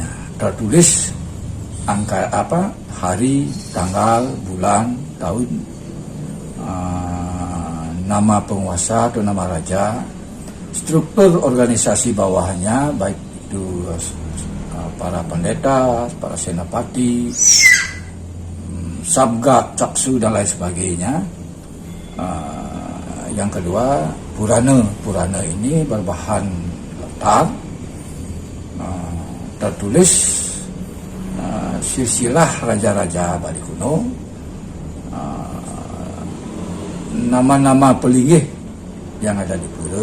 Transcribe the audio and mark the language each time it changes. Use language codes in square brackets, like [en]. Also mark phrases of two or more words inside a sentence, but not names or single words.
[id] Tertulis hari, tanggal, bulan, tahun, nama penguasa atau nama raja, struktur organisasi bawahnya, baik itu para pendeta, para senapati, sabgat, caksu, dan lain sebagainya. Yang kedua, Purana. Purana ini berbahan latar, tertulis silsilah raja-raja Bali kuno, nama-nama pelinggih yang ada di Pura.